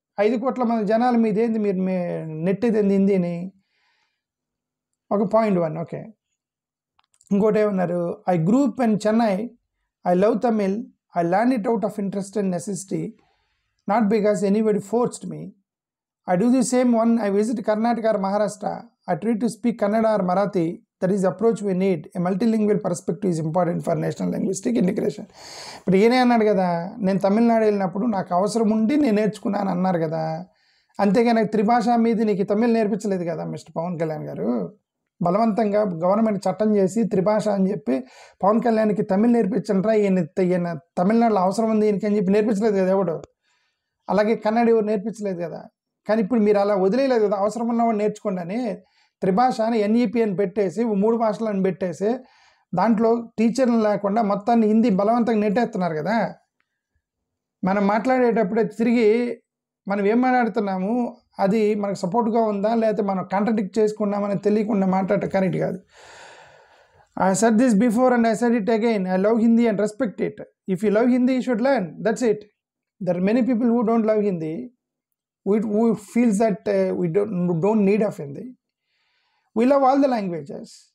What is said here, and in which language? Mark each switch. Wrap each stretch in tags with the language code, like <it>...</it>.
<te>5 కోట్ల మంది జనాల మీద ఏంది మీరు నెట్టేది హిందీని? ఒక పాయింట్ 1.</te> <en>Okay, ఇంకోటి ఏమన్నారు? I grew up in Chennai, I love Tamil, I learn it out of interest and necessity, not because anybody forced me. I do the same when I visit Karnataka or Maharashtra. I try to speak Kannada or Marathi. That is the approach we need. A multilingual perspective is important for national linguistic integration.</en> <te>ఇప్పుడు ఈయనే అన్నాడు కదా, నేను తమిళనాడు వెళ్ళినప్పుడు నాకు అవసరం ఉండి నేను నేర్చుకున్నాను అన్నారు కదా. అంతేగా నాకు త్రిభాషా మీద నీకు తమిళ్ నేర్పించలేదు కదా మిస్టర్ పవన్ కళ్యాణ్ గారు. బలవంతంగా గవర్నమెంట్ చట్టం చేసి త్రిభాష అని చెప్పి పవన్ కళ్యాణ్కి తమిళ్ నేర్పించంటారా, ఈయన తమిళనాడులో అవసరం ఉంది ఈయనకి అని చెప్పి నేర్పించలేదు కదా ఎవడు. అలాగే కన్నడ ఎవరు నేర్పించలేదు కదా. కానీ ఇప్పుడు మీరు అలా వదిలేయలేదు కదా, అవసరం ఉన్నవాడు నేర్చుకోండి అని. త్రిభాష అని NEP అని పెట్టేసి 3 భాషలను పెట్టేసి దాంట్లో టీచర్లు లేకుండా మొత్తాన్ని హిందీ బలవంతంగా నెట్టేస్తున్నారు కదా. మనం మాట్లాడేటప్పుడే తిరిగి మనం ఏం మాట్లాడుతున్నాము అది మనకు సపోర్ట్గా ఉందా లేకపోతే మనం కాంట్రడిక్ట్ చేసుకున్నామని తెలియకుండా మాట్లాడటం కరెక్ట్ కాదు.</te> <en>I said this before and I said it again. I love Hindi and respect it. If you love Hindi, you should learn. That's it. There are many people who don't love Hindi, who feels that we don't need of Hindi. We love all the languages.</en>